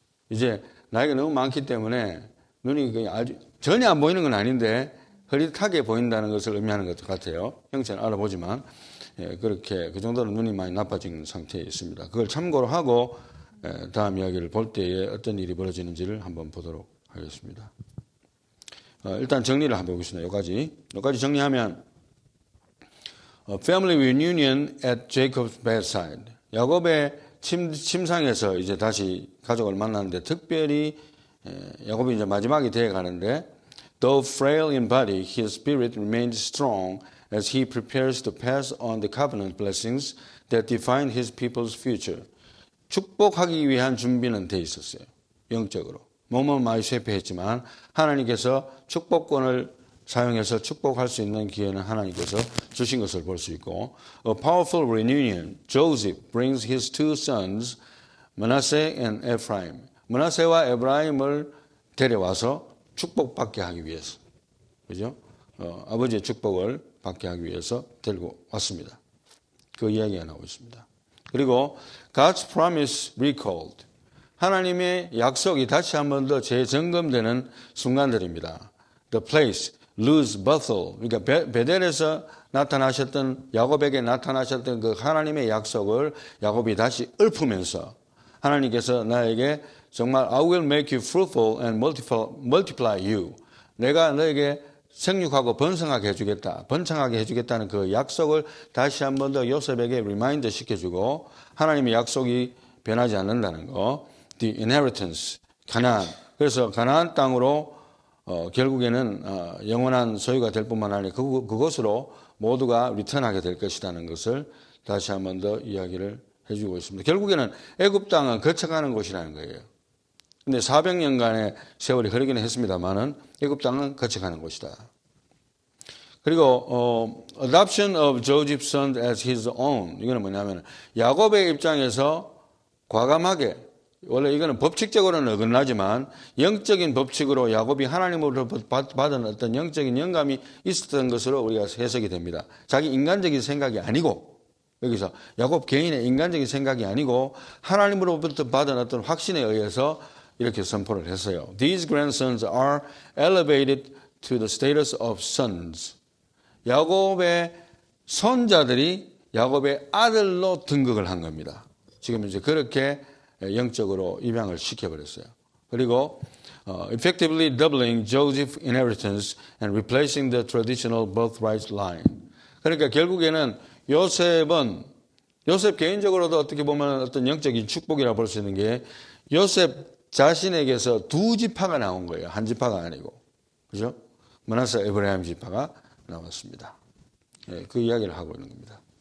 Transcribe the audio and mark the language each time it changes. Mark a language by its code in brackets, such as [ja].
[ko] 이제 나이가 너무 많기 때문에 눈이 아주 전혀 안 보이는 건 아닌데 흐릿하게 보인다는 것을 의미하는 것 같아요. 형체는 알아보지만 그렇게 그 정도로 눈이 많이 나빠진 상태에 있습니다. 그걸 참고로 하고 다음 이야기를 볼 때에 어떤 일이 벌어지는지를 한번 보도록 하겠습니다. 일단 정리를 한번 해보겠습니다. 여기까지 정리하면 [en] Family reunion at Jacob's bedside. [ko] 야곱의 침상에서 이제 다시 가족을 만났는데 특별히 야곱이 이제 마지막이 되어 가는데 [en] Though frail in body, his spirit remained strong as he prepares to pass on the covenant blessings that define his people's future. [ko] 축복하기 위한 준비는 돼 있었어요. 영적으로. 몸은 많이 쇠퇴했지만 하나님께서 축복권을 사용해서 축복할 수 있는 기회는 하나님께서 주신 것을 볼 수 있고 [en] A powerful reunion. Joseph brings his two sons, Manasseh and Ephraim. [ko] 므낫세와 에브라임을 데려와서 축복받게 하기 위해서, 그죠? 아버지의 축복을 받게 하기 위해서 데리고 왔습니다. 그 이야기가 나오고 있습니다. [en] 그리고 God's promise recalled. [ko] 하나님의 약속이 다시 한 번 더 재점검되는 순간들입니다. [en] The place, Luz, Bethel. [ko] 그러니까 베델에서 나타나셨던, 야곱에게 나타나셨던 그 하나님의 약속을 야곱이 다시 읊으면서 하나님께서 나에게 정말 [en] I will make you fruitful and multiply you. [ko] 내가 너에게 생육하고 번성하게 해주겠다. 번창하게 해주겠다는 그 약속을 다시 한 번 더 요셉에게 리마인드 시켜주고 하나님의 약속이 변하지 않는다는 거. [en] The inheritance, 가나안. [ko] 그래서 가나안 땅으로 결국에는 영원한 소유가 될 뿐만 아니라 그곳으로 모두가 리턴하게 될 것이라는 것을 다시 한 번 더 이야기를 해주고 있습니다. 결국에는 애굽 땅은 거쳐가는 곳이라는 거예요. 근데 400년간의 세월이 흐르기는 했습니다만은 애굽 땅은 거쳐가는 곳이다. [en] 그리고 adoption of Joseph's son as his own. [ko] 이거는 뭐냐면 야곱의 입장에서 과감하게, 원래 이거는 법칙적으로는 어긋나지만 영적인 법칙으로 야곱이 하나님으로부터 받은 어떤 영적인 영감이 있었던 것으로 우리가 해석이 됩니다. 자기 인간적인 생각이 아니고, 여기서 야곱 개인의 인간적인 생각이 아니고 하나님으로부터 받은 어떤 확신에 의해서 이렇게 선포를 했어요. [en] These grandsons are elevated to the status of sons. [ko] 야곱의 손자들이 야곱의 아들로 등극을 한 겁니다. 지금 이제 그렇게 영적으로 입양을 시켜버렸어요. [en] 그리고 effectively doubling Joseph's inheritance and replacing the traditional birthright line. [ko] 그러니까 결국에는 요셉 개인적으로도 어떻게 보면 어떤 영적인 축복이라고 볼 수 있는 게 요셉 자신에게서 두 지파가 나온 거예요. 한 지파가 아니고. 그죠? 므낫세 에브라임 지파가 나왔습니다. 예, 그 이야기를 하고 있는 겁니다.